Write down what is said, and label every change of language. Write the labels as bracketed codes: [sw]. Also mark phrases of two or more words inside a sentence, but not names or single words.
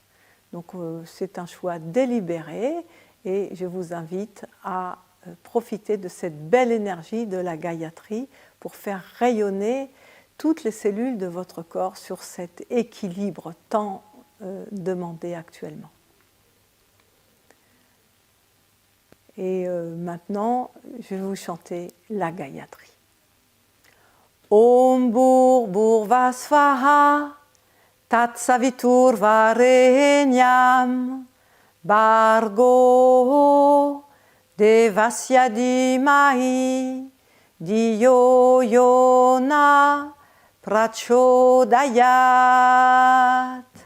[fr] Donc c'est un choix délibéré et je vous invite à profiter de cette belle énergie de la Gayatri pour faire rayonner toutes les cellules de votre corps sur cet équilibre tant demandé actuellement. Et maintenant, je vais vous chanter la Gayatri. [sa] ॐ भूर् स्वाहा तत् सवितुर् वरेण्यं भर्गो देवस्य धीमहि धियो योना प्रचोदयात्.